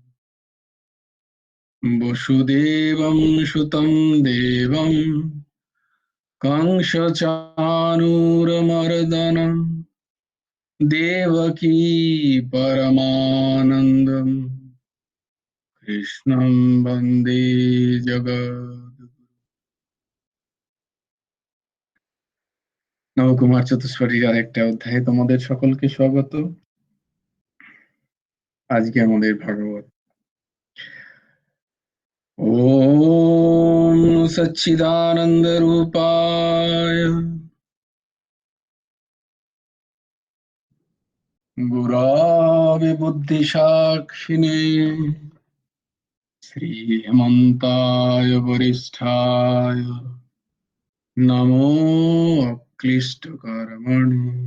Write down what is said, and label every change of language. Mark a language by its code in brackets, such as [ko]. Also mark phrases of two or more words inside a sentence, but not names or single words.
[sa] वसुदेवं सुतं देवं कंसचाणूरमर्दनं देवकी परमानन्दम् कृष्णं वन्दे जगद्गुरुम्। [bn] নবকুমার চতুষ্পদীর আরেকটা অধ্যায়ে তোমাদের সকলকে স্বাগত। আজকে আমাদের ভাগবত [sa] ওম সচ্চিদানন্দ রূপায় গুরবে বুদ্ধিসাক্ষিণে শ্রীমন্তায় বরিষ্ঠায় নমো অক্লিষ্টকর্মণি।